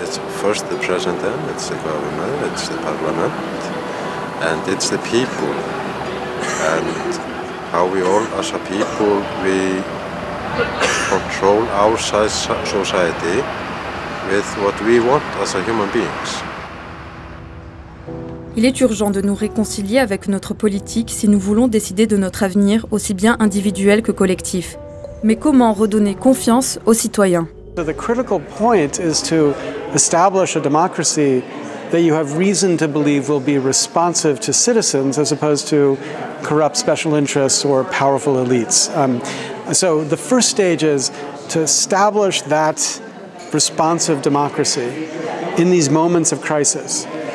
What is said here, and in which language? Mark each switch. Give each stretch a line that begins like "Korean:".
English: It's first the president, it's the government, it's the parliament, and it's the people. And how we all, as a people, we control our society with what we want as a human beings.
French: Il est urgent de nous réconcilier avec notre politique si nous voulons décider de notre avenir, aussi bien individuel que collectif. Mais comment redonner confiance aux citoyens?
English: The critical point is to establish a democracy that you have reason to believe will be responsive to citizens as opposed to corrupt special interests or powerful elites. So the first stage is to establish that responsive democracy in these moments of crisis.